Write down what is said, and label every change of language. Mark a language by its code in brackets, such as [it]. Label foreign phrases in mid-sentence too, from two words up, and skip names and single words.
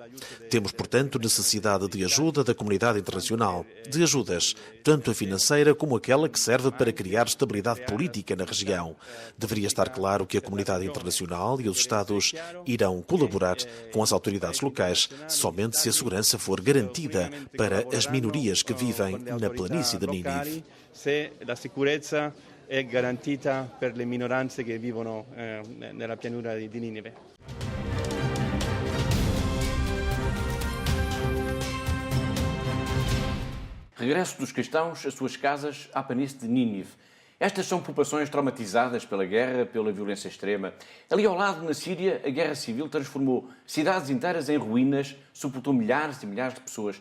[pt] Temos, portanto, necessidade de ajuda da comunidade internacional, de ajudas, tanto a financeira como aquela que serve para criar estabilidade política na região. Deveria estar claro que a comunidade internacional e os Estados irão colaborar com as autoridades locais somente se a segurança for garantida para as minorias que vivem na planície de Nínive. [it] Se [pt] a segurança é [it] garantita per le minoranze che vivono nella pianura di Ninive. [pt] Regresso dos cristãos às suas casas à planície de Nínive. Estas são populações traumatizadas pela guerra, pela violência extrema. Ali ao lado, na Síria, a guerra civil transformou cidades inteiras em ruínas, sepultou milhares e milhares de pessoas.